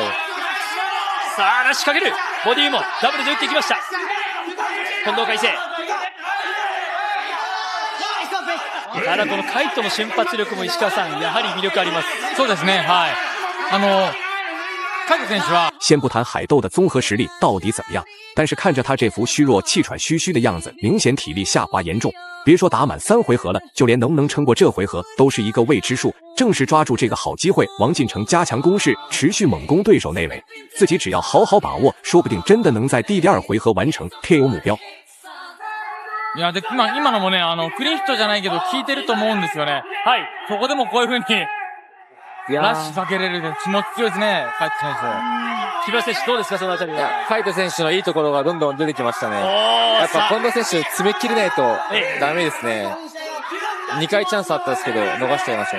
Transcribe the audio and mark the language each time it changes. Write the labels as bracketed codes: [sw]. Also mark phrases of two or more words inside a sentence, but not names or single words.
[ja] さあ、ラッシュかける。ボディもダブルで打っていきました。近藤海星。ただこのカイトの瞬発力も石川さん、やはり魅力あります。そうですね。はい。カイト選手は [zh] 先不谈海斗的综合实力到底怎么样，但是看着他这副虚弱、气喘吁吁的样子，明显体力下滑严重。别说打满3回合了，就连能不能撑过这回合都是一个未知数。正是抓住这个好机会，王进成加强攻势，持续猛攻对手内围，自己只要好好把握，说不定真的能在第2回合完成 KO 目标。 [ja] いや、で、今のもね、クリーンヒットじゃないけど、効いてると思うんですよね。はい。そこでもこういう風に、ラッシュかけれる気持ち強いですね、カイト選手。木村選手どうですか、そのあたりは。カイト選手のいいところがどんどん出てきましたね。やっぱ近藤選手詰め切れないとダメですね。2回チャンスあったんですけど、逃しちゃいましたね。